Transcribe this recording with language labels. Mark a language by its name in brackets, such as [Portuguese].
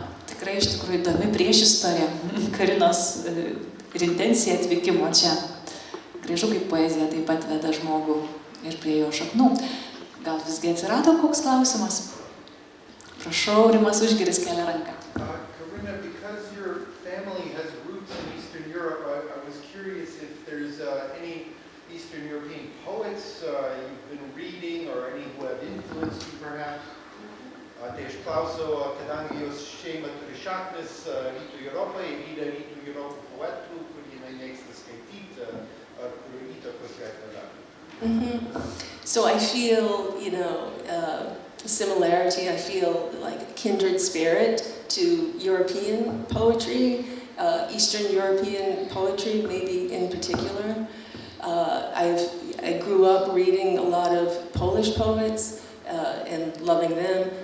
[Lithuanian] tikrai iš tikrųjų įdomi priešistorija Karinos ir intencija atvykimo čia. Gražu, kaip poezija taip pat veda žmogų ir prie jo šaknų. Gal visgi atsirado koks klausimas? Prašau, Rimas Užgiris kelia ranką. [English] Karina, because your family has roots in Eastern Europe, I was curious if there's any Eastern European poets you've been reading or any who have influenced you perhaps. [Lithuanian] Tai aš klausiau, kadangi jos šeima turi šaknis Rytų Europoje, yra Rytų Europų poetų, kur jinai mėgsta skaityti, ar kurių įtakos jai padaro. [English] So I feel, similarity. I feel like kindred spirit to European poetry, Eastern European poetry, maybe in particular. I grew up reading a lot of Polish poets and loving them.